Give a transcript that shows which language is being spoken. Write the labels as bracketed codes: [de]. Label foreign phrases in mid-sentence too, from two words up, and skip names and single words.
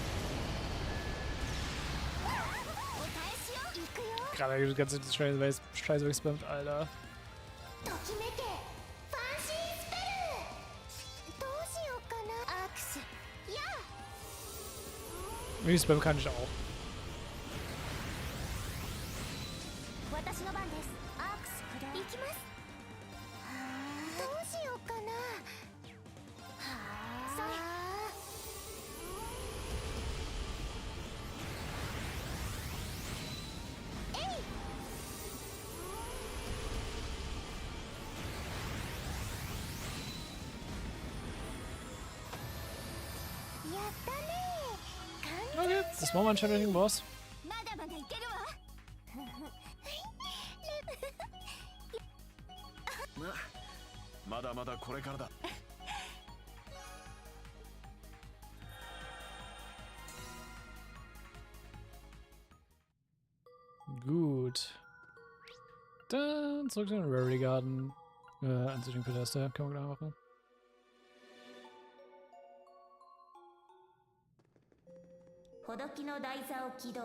[ja] お返しよ。行くよ。 [de] Gerade das ganze Scheiß weggespammt, Alter. [ja] ときめけ。ファンシースペル。どうしようかな。アクス。やあ。 [de] Spam kann ich auch. [ja] 私の番です。アクス駆動。行きます。どうしようかな。それ。えい。やったね。 [de] Okay, das machen wir anscheinend den Boss. [ja] まだまだいけるわ。まだまだこれからだ。 [de] Gut. Dann zurück in den Reverie Garden. An den Pedester. Können wir gleich machen. [ja] Hodoki no Daiza を起動。